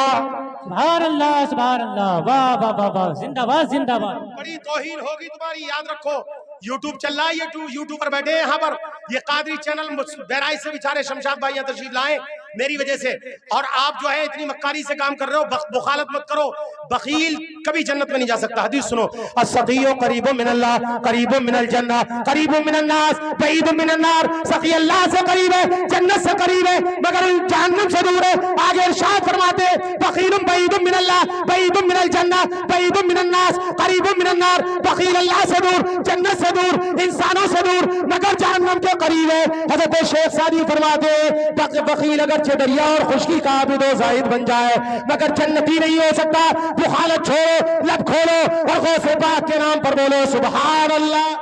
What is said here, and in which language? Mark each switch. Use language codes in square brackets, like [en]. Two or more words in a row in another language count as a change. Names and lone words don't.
[ar] سبحان الله سبحان الله, [hi] वाह वाह वाह वाह, जिंदाबाद जिंदाबाद। बड़ी तौहीन होगी तुम्हारी, याद रखो। यूट्यूब चल रहा है, यूट्यूबर बैठे हैं यहाँ पर, ये कादरी चैनल बहराइच से बेचारे शमशाद भाई यहाँ तशरीफ लाए मेरी वजह से, और आप जो है इतनी मक्कारी से काम कर रहे हो। बुखालत मत करो, बखील कभी जन्नत में नहीं जा सकता। हदीस सुनो, [ar] السخي قريب من الله قريب من الجنة قريب من الناس بعيد من النار. [hi] सक़ी अल्लाह से करीब है, जन्नत से करीब है, मगर जहन्नम से दूर है। आगे इरशाद फरमाते [ar] بخيل بعيد من الله بعيد من الجنة بعيد من الناس قريب من النار. [hi] बखील अल्लाह से दूर, जन्नत से दूर, इंसानों से दूर, मगर जहन्नम के करीब है। हज़रत शेख सादी फरमाते बखील अगर दरिया और खुशकी का आबिद व ज़ाहिद बन जाए मगर जन्नती नहीं हो सकता। बुखालत छोड़ो, लब खोलो और गौसे पाक के नाम पर बोलो [ar] سبحان الله.